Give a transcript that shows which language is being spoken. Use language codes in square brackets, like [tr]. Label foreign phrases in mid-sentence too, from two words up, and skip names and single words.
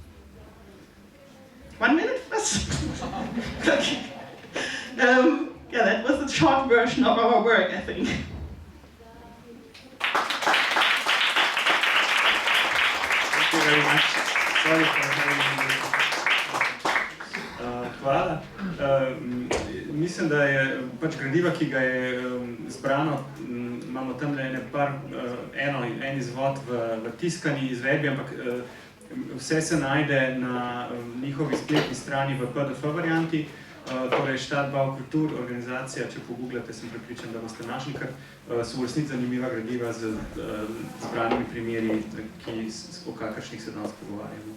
[en] 1 minute first? Okay. Yeah, that was the short version of our work, I think. Thank you very much. Sorry for having me. [sl] Hvala. Mislim, da je pač gradiva, ki ga je zbrano, imamo tam en izvod v tiskani izvedbi, ampak Vse se najde na njihovi spletni strani v PDF varianti, torej Stadtbau Kultur, organizacija, če pogooglate, sem prepričan, da boste našli, ker so v resnici zanimiva gradiva z zbranimi primeri, o kakršnih se danes pogovarjamo.